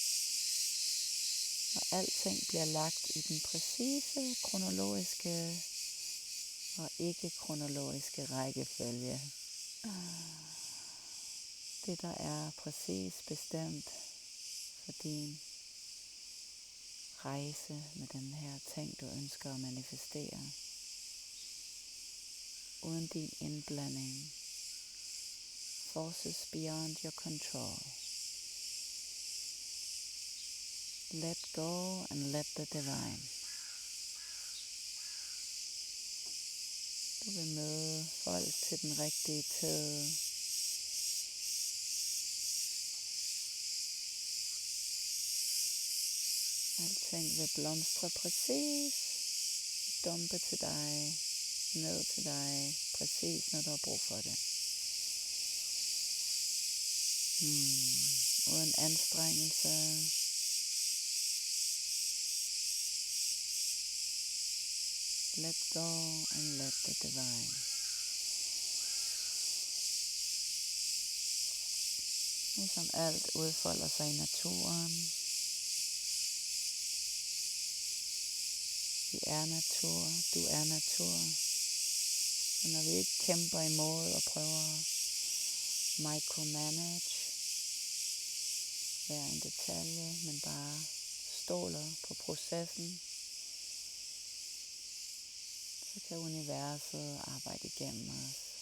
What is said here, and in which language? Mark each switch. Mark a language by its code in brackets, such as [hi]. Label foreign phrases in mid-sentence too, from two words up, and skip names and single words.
[da] Og alting bliver lagt i den præcise kronologiske og ikke-kronologiske rækkefølge. Det, der er præcis bestemt for din rejse med den her ting, du ønsker at manifestere. Uden din indblanding. [en] Forces beyond your control. Let go and let the divine. [da] Du vil møde folk til den rigtige tid. Alting vil blomstre præcis. Dumpe til dig. Ned til dig. Præcis når du har brug for det. Uden anstrengelse. [en] Let go and let the divine. [da] Ligesom alt udfolder sig i naturen. Vi er natur, du er natur. Så når vi ikke kæmper imod og prøver at micromanage hver en detalje, men bare stoler på processen, så kan universet arbejde igennem os.